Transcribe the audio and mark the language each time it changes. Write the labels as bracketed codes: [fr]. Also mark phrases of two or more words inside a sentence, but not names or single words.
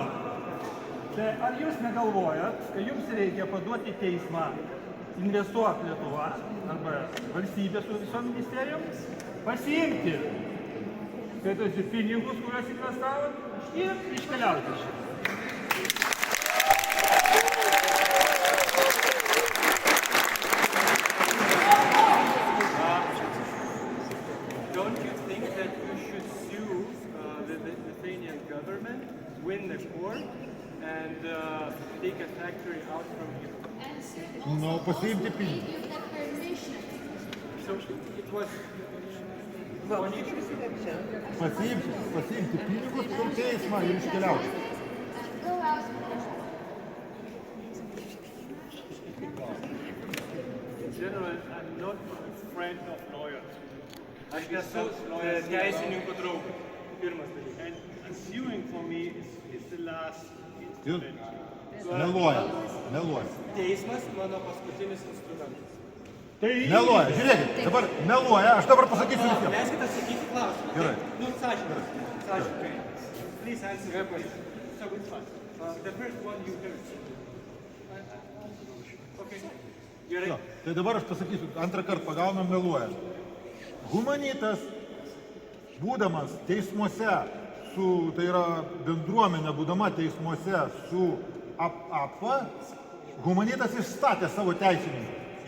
[lt] Tai ar jūs negalvojat, kad jums reikia paduoti teismą investuok Lietuva arba valstybė su visom ministerijom, pasiimti skaitosi pinigus, kuriuos investavot ir iškeliauti iš čia? [en] Don't you think that you should sue the Lithuanian government, win the court, and take a factory out from you? No, [lt] pasiimti pinigus. [en] So it was... [lt] Pasiimti pinigus per teismą ir iškeliauti. [en] In general, I'm not a friend of lawyers. [lt] Aš nesu teisininkų draugas. Pirmas dalykas. [en] And suing for me is the last [lt] Jūs [en] instrument. [lt] meluoja. Teismas mano paskutinis instrumentas. Meluoja, žiūrėkit, dabar meluoja, aš dabar pasakysiu visiems. Leiskite atsakyti klausimą. Gerai. Sąžininkai. [en] Please answer my question. So which one? The first one you heard. Okay. Gerai. [lt] Tai dabar aš pasakysiu, antrą kartą pagaunam meluoja. Humanitas, būdamas teismuose, tai yra bendruomenė, būdama teismuose su AP, Humanitas išstatė savo teisininką.